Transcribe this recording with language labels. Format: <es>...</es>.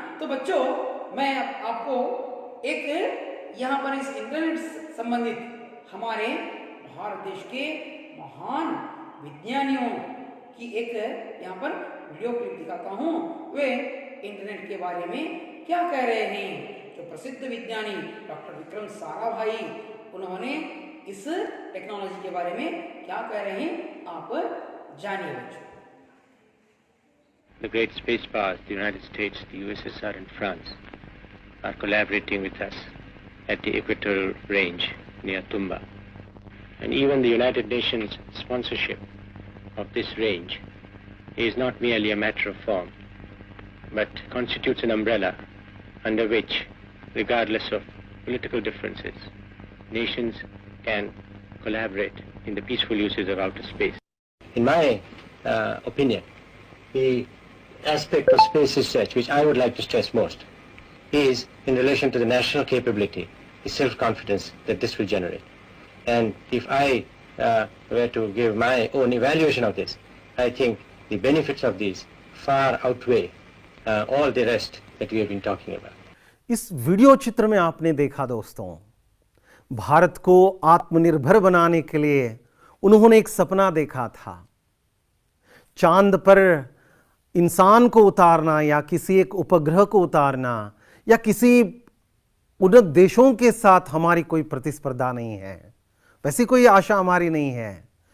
<hi>तो बच्चों मैं आपको एक यहाँ पर इस इंटरनेट संबंधित हमारे भारत देश के महान विज्ञानियों की एक यहाँ पर वीडियो क्लिप दिखाता हूँ। वे इंटरनेट के बारे में क्या कह रहे हैं। जो प्रसिद्ध विज्ञानी डॉक्टर विक्रम साराभाई, उन्होंने इस टेक्नोलॉजी के बारे में क्या कह रहे हैं, आप जानिए बच्चों।</hi> <en>The great space powers, the United States, the USSR and France, are collaborating with us at the equatorial range near Tumba. And even the United Nations sponsorship of this range is not merely a matter of form, but constitutes an umbrella under which, regardless of political differences, nations can collaborate in the peaceful uses of outer space. In my opinion, the aspect of space research which I would like to stress most is in relation to the national capability the self-confidence that this will generate. And if I were to give my own evaluation of this, I think the benefits of these far outweigh all the rest that we have been talking about.</en> <hi>इस video चित्र में आपने देखा दोस्तों, भारत को आत्मनिर्भर बनाने के लिए उन्होंने एक सपना देखा था। चांद पर इंसान को उतारना या किसी एक उपग्रह को उतारना या किसी उन्नत देशों के साथ हमारी कोई प्रतिस्पर्धा नहीं है, वैसी कोई आशा हमारी नहीं है।</hi>